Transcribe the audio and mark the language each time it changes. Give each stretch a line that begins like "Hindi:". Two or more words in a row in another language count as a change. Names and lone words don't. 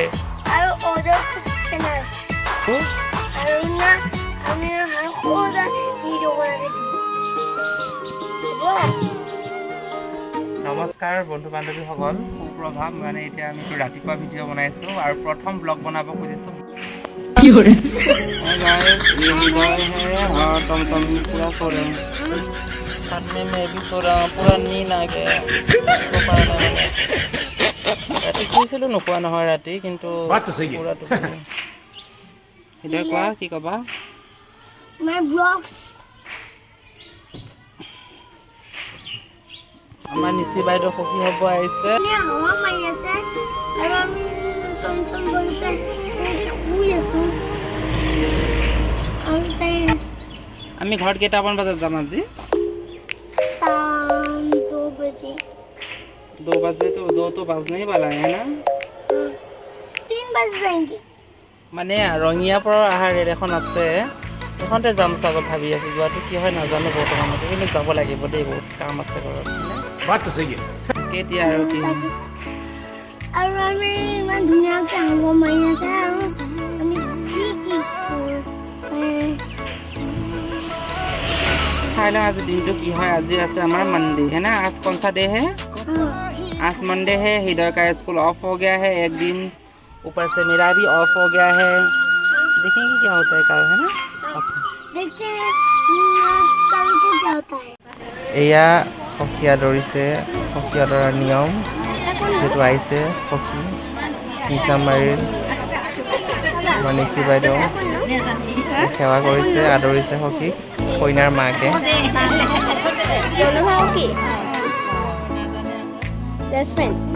Assamese: আৰু অজয় চেনেল আৰু না আমি সদা ভিডিঅ' বনাই থাকিম নমস্কাৰ বন্ধু বান্ধৱীসকল সুপ্ৰভাত মানে এতিয়া আমি ৰাতিপুৱা ভিডিঅ' বনাইছোঁ আৰু প্ৰথম ব্লগ বনাব খুজিছোঁ কি কৰে
Hindi: गाइस ये हृदय है और टमटम पूरा सो रहे हैं साथ में मैं भी सो रहा हूँ पूरा नींद आ गया
Assamese: ৰাতি শুইছিলোঁ নোখোৱা নহয় ৰাতি কিন্তু পুৰা টোপনি হৃদয় কোৱা কি ক'বা
English: my vlogs
Assamese: আমাৰ নিচি বাইদেউ সখী হ'ব আহিছে হাৱা মাৰি আছে আৰু আমি টমটম বহিতে শুই আছোঁ আৰু আমি ঘৰত কেইটামান বজাত যাম আজি
Hindi: 2 बजे 2 बजे तो 2 तो बजने ही वाला है ना 3 बज जाएंगे
Assamese: মানে ৰঙিয়াৰ পৰা অহা ৰেল এখন আছে সেইখনতে যাম চাগৈ ভাবি আছোঁ যোৱাটো কি হয় নাজানো বৰ্তমানতে কিন্তু যাব লাগিব দেই বহুত কাম আছে ঘৰত কেতিয়া আৰু আৰু আমি ইমান ধুনীয়াকৈ হাৱা মাৰি আছে আৰু আমি
Hindi: चाय लगा आज दिन तो की है आज ऐसे हमारा मंडे है ना आज कौन सा डे है आज मंडे है हृदय का स्कूल ऑफ हो गया है एक दिन ऊपर से मेरा भी ऑफ हो गया है देखेंगे क्या होता है कल है ना देखते हैं कल को क्या होता है
Assamese: এয়া সখীয়া দৌৰিছে সখীয়া দৌৰাৰ নিয়ম যিটো আহিছে সখী মিছামাৰীৰ মানিচি বাইদেউ সেৱা কৰিছে আদৰিছে সখীক কইনাৰ মাকে
English: best friend